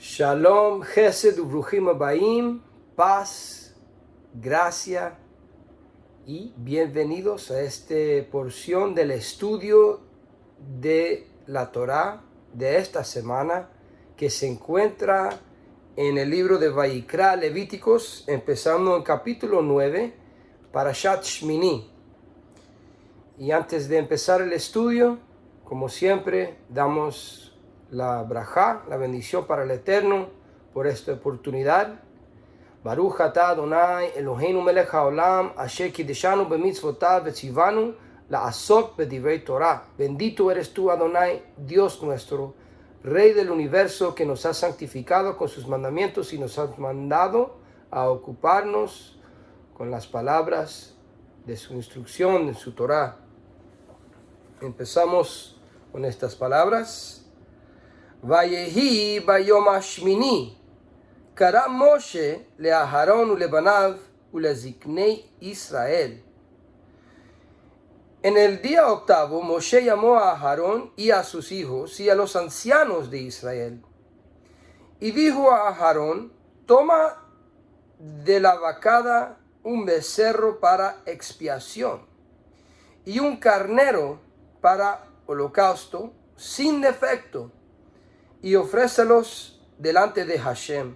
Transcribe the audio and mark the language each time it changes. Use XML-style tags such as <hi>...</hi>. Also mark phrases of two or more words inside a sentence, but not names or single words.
<he>שלום, חסד, וברוכים הבאים,</he> <es>paz, gracia y bienvenidos a esta porción del estudio de la Torá de esta semana que se encuentra en el libro de Vayikra, Levíticos, empezando en capítulo 9,</es> <he>פרשת שמיני.</he> <es>Y antes de empezar el estudio, como siempre, damos la brajá, la bendición para el Eterno por esta oportunidad.</es> <he>ברוך אתה אדוני אלוהינו מלך העולם אשר קידשנו במצוותיו וציוונו לעסוק בדברי תורה.</he> <es>Bendito eres tú, Adonai, Dios nuestro, Rey del universo, que nos ha santificado con sus mandamientos y nos has mandado a ocuparnos con las palabras de su instrucción, de su Torah. Empezamos con estas palabras.</es> <he>ויהי ביום השמיני קרא משה לאהרון ולבניו ולזקני Israel.</he> <es>En el día octavo, Moshe llamó a Aarón y a sus hijos y a los ancianos de Israel. Y dijo a Aarón: toma de la vacada un becerro para expiación y un carnero para holocausto sin defecto, y ofrécelos delante de Hashem.</es>